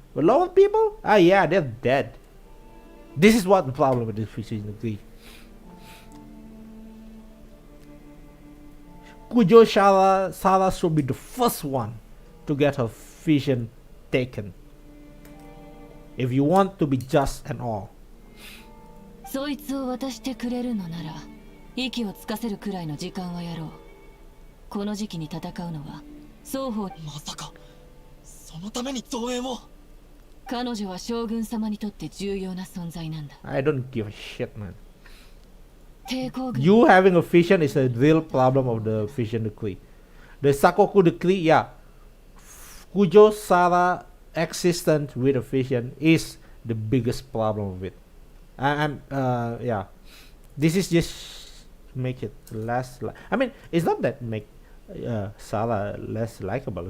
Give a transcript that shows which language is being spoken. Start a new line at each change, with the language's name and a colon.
English: But lower people, yeah, they're dead. This is what the problem with this vision degree. Kujo Sara should be the first one to get her vision taken. If you want to be just and all.
Japanese: そいつを渡してくれるのなら息をつかせるくらいの時間はやろう。この時期に戦うのは双方。まさかそのために増援を。彼女は将軍様にとって重要な存在なんだ。
English: I don't give a shit, man.
Japanese: 抵抗軍。
English: You having a vision is a real problem of the vision decree. The Sakoku decree, yeah. Kujo Sara existence with a vision is the biggest problem of it. Yeah, this is just make it less I mean, it's not that make Sara less likable.